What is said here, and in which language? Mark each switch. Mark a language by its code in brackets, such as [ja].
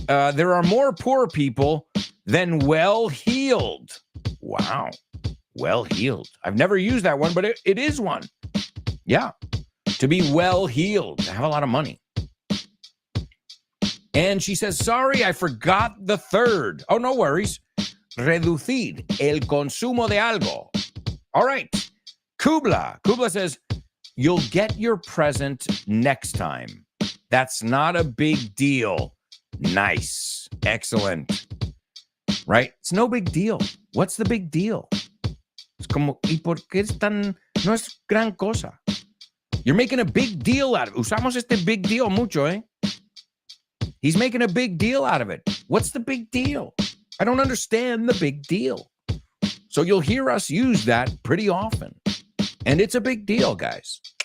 [en] There are more poor people than well-heeled. Wow. Well-heeled. I've never used that one, but it is one. Yeah. To be well-heeled, to have a lot of money. And she says, sorry, I forgot the third. Oh, no worries. [es] Reducir el consumo de algo. [en] All right. Kubla. Kubla says, you'll get your present next time. That's not a big deal. Nice. Excellent. Right? It's no big deal. What's the big deal? [es] Es como, ¿y por qué es tan, no es gran cosa? [en] You're making a big deal out of it. [es] Usamos este [en] big deal [es] mucho, eh? [en] He's making a big deal out of it. What's the big deal? I don't understand the big deal. So you'll hear us use that pretty often. And it's a big deal, guys.